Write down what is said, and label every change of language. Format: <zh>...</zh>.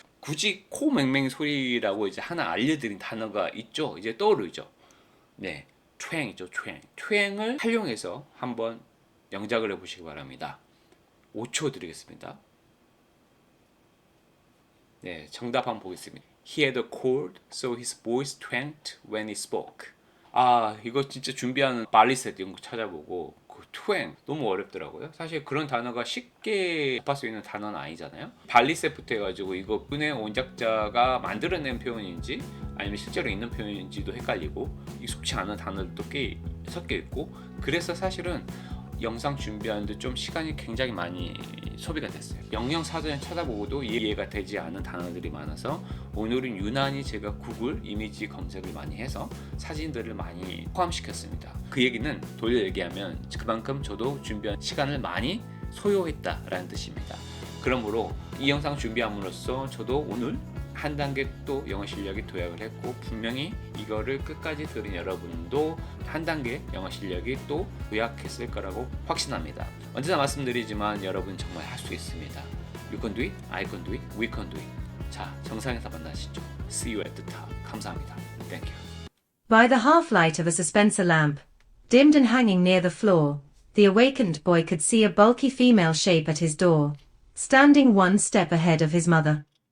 <ko>굳이 코 맹맹이 소리라고 이제 하나 알려드린 단어가 있죠. 이제 떠오르죠. 네, twang이죠. twang을 활용해서 한번 영작을 해보시기 바랍니다. 5초 드리겠습니다. 네, 정답 한번 보겠습니다.</ko> <en>He had a cold, so his voice twanged when he spoke.</en> <ko>아, 이거 진짜 준비하는 발리셋 이런 거 찾아보고 그 twang 너무 어렵더라고요. 사실 그런 단어가 쉽게 접할 수 있는 단어는 아니잖아요. 발리셋부터 해가지고 이거 분의 원작자가 만들어낸 표현인지 아니면 실제로 있는 표현인지도 헷갈리고 익숙치 않은 단어들도 꽤 섞여 있고 그래서 사실은 영상 준비하는데 좀 시간이 굉장히 많이 소비가 됐어요. 영영 사전에 찾아보고도 이해가 되지 않은 단어들이 많아서 오늘은 유난히 제가 구글 이미지 검색을 많이 해서 사진들을 많이 포함시켰습니다. 그 얘기는 돌려 얘기하면 그만큼 저도 준비한 시간을 많이 소요했다라는 뜻입니다. 그러므로 이 영상 준비함으로써 저도 오늘 한 단계 또 영어 실력이 도약을 했고 분명히 이거를 끝까지 들은 여러분도 한 단계 영어 실력이 또 도약했을 거라고 확신합니다. 언제나 말씀드리지만 여러분 정말 할 수 있습니다.</ko> <en>You can do it, I can do it, we can do it.</en> <ko>자, 정상에서 만나시죠.</ko> <en>See you at the top.</en> <ko>감사합니다.</ko> <en>Thank you. By the half-light of a dispenser lamp, dimmed and hanging near the floor, the awakened boy could see a bulky female shape at his door, standing one step ahead of his mother.</en>